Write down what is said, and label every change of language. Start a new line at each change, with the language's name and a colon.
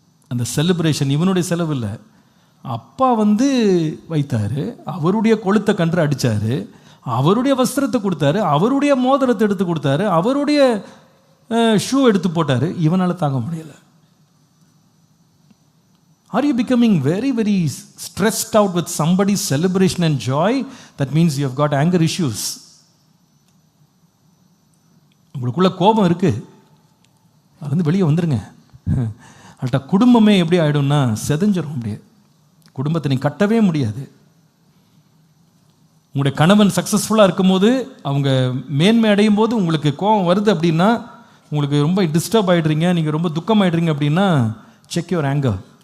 Tamil: அந்த செலிப்ரேஷன் இவனுடைய செலவு இல்லை. அப்பா வைத்தார், அவருடைய கொளுத்த கன்று அடித்தார், அவருடைய வஸ்திரத்தை கொடுத்தாரு, அவருடைய மோதிரத்தை எடுத்து கொடுத்தாரு, அவருடைய ஷூ எடுத்து போட்டார். இவனால் தாங்க முடியலை.
English: Are you becoming very, very stressed out with somebody's celebration and joy? That means you have got anger issues.
Tamil: உங்களுக்குள்ள கோபம் இருக்கு, அது வந்து வெளியே வந்துருங்க. அல்ட்ட குடும்பமே எப்படி ஆகிடும்னா செதஞ்சிடும். அப்படியே குடும்பத்தை நீ கட்டவே முடியாது. உங்களுடைய கணவன் சக்ஸஸ்ஃபுல்லாக இருக்கும்போது, அவங்க மேன்மை அடையும் போது உங்களுக்கு கோபம் வருது அப்படின்னா, உங்களுக்கு ரொம்ப டிஸ்டர்ப் ஆகிடுறீங்க, நீங்கள் ரொம்ப துக்கம் ஆகிடுறீங்க அப்படின்னா,
English: Check your anger.